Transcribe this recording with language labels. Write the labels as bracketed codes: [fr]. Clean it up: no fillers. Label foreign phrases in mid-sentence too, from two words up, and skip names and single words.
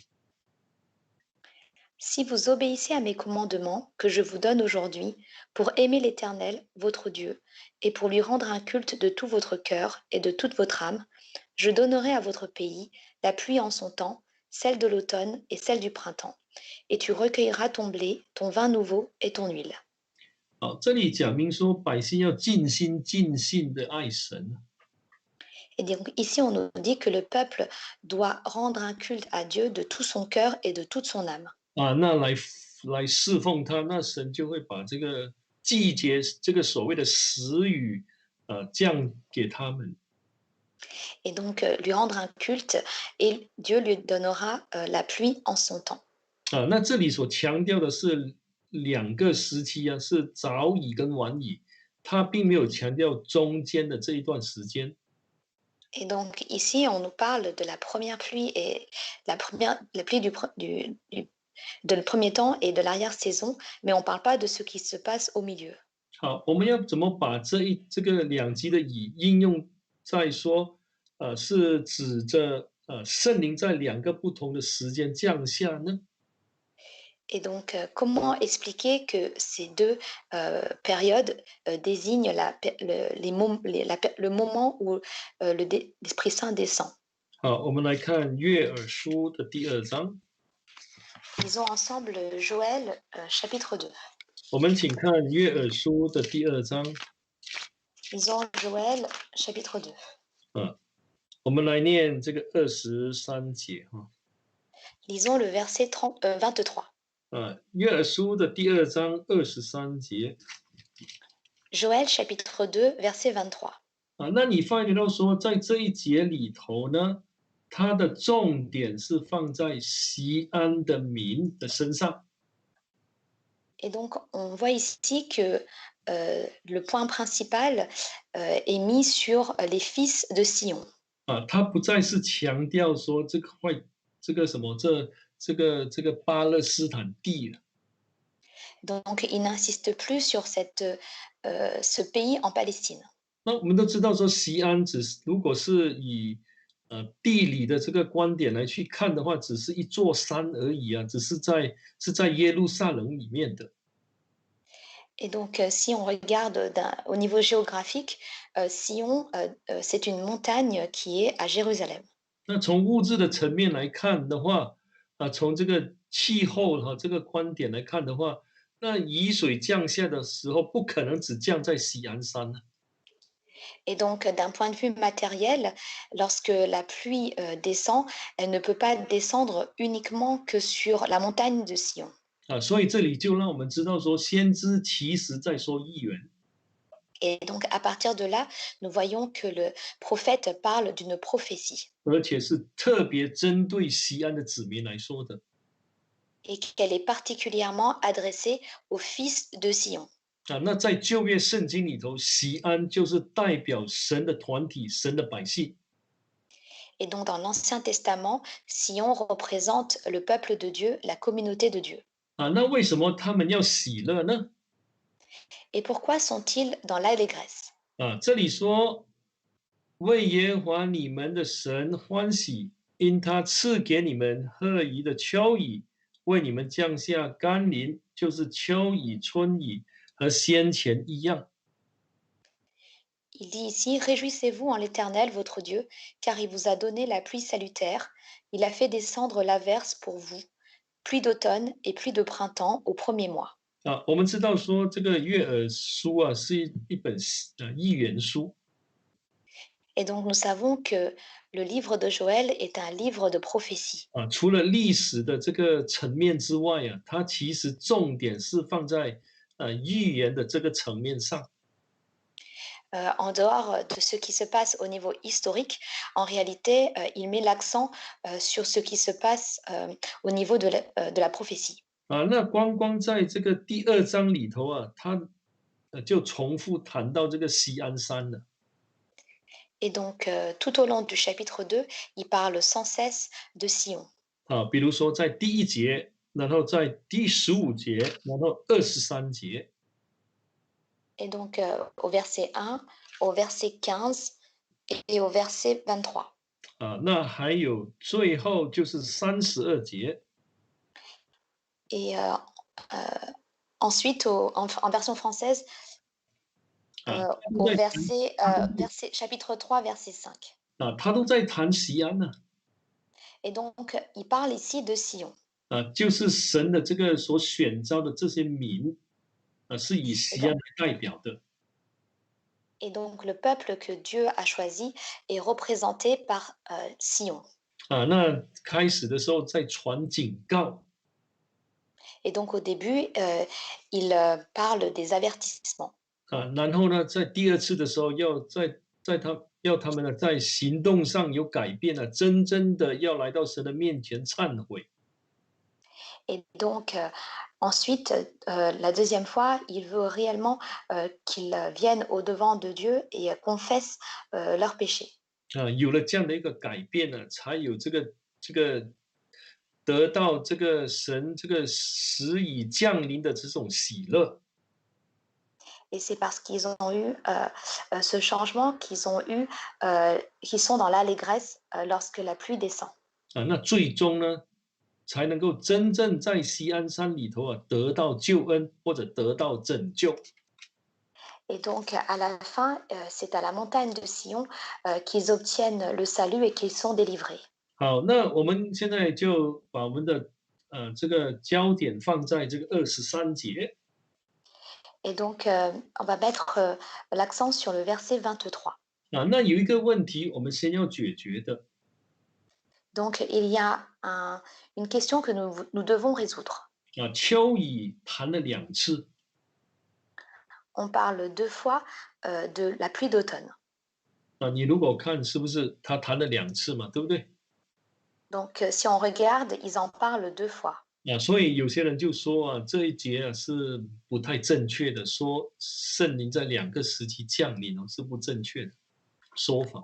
[fr] Si vous obéissez à mes commandements que je vous donne aujourd'hui, pour aimer l'Éternel, votre Dieu, et pour lui rendre un culte de tout votre cœur et de toute votre âme, je donnerai à votre pays la pluie en son temps, celle de l'automne et celle du printemps, et tu recueilleras ton blé, ton vin nouveau et ton huile. [zh] 好，这里讲明说，百姓要尽心尽性的爱神。 [fr] Et donc ici, on nous dit que le peuple doit rendre un culte à Dieu de tout son cœur et de toute son âme. [zh] 啊，那来侍奉他，那神就会把这个季节，这个所谓的时雨，降给他们。 [fr] Et donc lui rendre un culte, et Dieu lui donnera la pluie en son temps. [zh] 啊，那这里所强调的是两个时期啊，是早雨跟晚雨，他并没有强调中间的这一段时间。 [fr] Et donc ici, on nous parle de la première pluie et la pluie de le premier temps et de l'arrière-saison, mais on ne parle pas de ce qui se passe au milieu. [zh] 好，我们要怎么把这个两极的雨应用在说，是指着圣灵在两个不同的时间降下呢？ [fr] Et donc, comment expliquer que ces deux périodes désignent le moment où l'Esprit Saint descend? [zh] 好，我们来看约珥书的第2章。 [fr] Lisons ensemble Joël chapitre 2. [zh] 我们请看约珥书的第2章。 [fr] Lisons Joël chapitre 2. [zh] 我们来念这个23节哈。 [fr] Lisons le verset 23. [zh] 约珥书的第2章23节 [fr] Joël chapitre 2, verset 23. [zh] 那你发觉到说，在这一节里头呢，它的重点是放在锡安的民的身上。 [fr] Et donc, on voit ici que le point principal est mis sur les fils de Sion. [zh] 他不再是强调说这个这个什么这个巴勒斯坦地了。 [fr] Donc, il n'insiste plus sur ce pays en Palestine. [zh] 那我们都知道说，锡安如果是以地理的这个观点来去看的话，只是一座山而已啊，是在耶路撒冷里面的。 [fr] Et donc, si on regarde au niveau géographique, Sion, c'est une montagne qui est à Jérusalem. [zh] 那从物质的层面来看的话，从这个气候这个观点来看的话，那雨水降下的时候，不可能只降在锡安山啊。 [fr] Et donc, d'un point de vue matériel, lorsque la pluie descend, elle ne peut pas descendre uniquement que sur la montagne de Sion. [zh] 所以这里就让我们知道说，先知其实在说预言。 [fr] Et donc, à partir de là, nous voyons que le prophète parle d'une prophétie [zh] 而且是特别针对锡安的子民来说的。 [fr] et qu'elle est particulièrement adressée aux fils de Sion. [zh] 那在旧约圣经里头，锡安就是代表神的团体、神的百姓。 [fr] Et donc, dans l'Ancien Testament, Sion représente le peuple de Dieu, la communauté de Dieu. [zh] 那为什么他们要喜乐呢？ [fr] Et pourquoi sont-ils dans l'allégresse? [zh] 这里说为耶和华你们的神欢喜，因他赐给你们合宜的秋雨，为你们降下甘霖，就是秋雨、春雨和先前一样。 [fr] Il dit ici, réjouissez-vous en l'Éternel, votre Dieu, car il vous a donné la pluie salutaire, il a fait descendre l'averse pour vous, pluie d'automne et pluie de printemps au premier mois. [zh] 我们知道说这个约珥书是一本预言书。 [fr] Et donc nous savons que le livre de Joël est un livre de prophétie. [zh] 除了历史的这个层面之外它其实重点是放在预言的这个层面上。 [fr] En dehors de ce qui se passe au niveau historique, en réalité, il met l'accent sur ce qui se passe au niveau de la prophétie. [zh] 那光在这个第2章里头他就重复谈到这个锡安山了。 [fr] Et donc, tout au long du chapitre 2, il parle sans cesse de Sion. [zh] 比如说在第1节，然后在第15节，然后23节。 [fr] Et donc, au verset 1, au verset 15 et au verset 23. [zh] 那还有最后就是32节。 [fr] Et ensuite, en version française, au chapitre 3, verset 5. [zh] 他都在谈锡安呢。 [fr] Et donc, il parle ici de Sion. [zh] 就是神的这个所选召的这些民，是以锡安为代表的。 [fr] Et donc, le peuple que Dieu a choisi est représenté par Sion. [zh] 那开始的时候在传警告。 [fr] Et donc, au début, il parle des avertissements. [zh] 然后呢，在第2次的时候，要他们呢在行动上有改变真正的要来到神的面前忏悔。 [fr] Et donc, ensuite, la deuxième fois, il veut réellement qu'ils viennent au-devant de Dieu et confessent leurs péchés. [zh] 有了这样的一个改变呢，才有这个得到这个神这个时已降临的这种喜乐。 [fr] Et c'est parce qu'ils ont eu ce changement qu'ils sont dans l'allégresse lorsque la pluie descend. [zh] 那最终呢，才能够真正在锡安山里头得到救恩或者得到拯救。 [fr] Et donc, à la fin, c'est à la montagne de Sion qu'ils obtiennent le salut et qu'ils sont délivrés. [zh] 好，那我们现在就把我们的这个焦点放在这个23节。 [fr] Et donc, on va mettre l'accent sur le verset 23. [zh] 那有一个问题，我们先要解决的。 [fr] Donc, il y a une question que nous devons résoudre. [zh] 秋雨谈了2次， [fr] On parle 2 fois de la pluie d'automne. [zh] 你如果看是不是他谈了2次嘛，对不对？ [fr] Donc, si on regarde, ils en parlent 2 fois. [zh] 所以有些人就说这一节是不太正确的，说圣灵在2个时期降临是不正确的说法。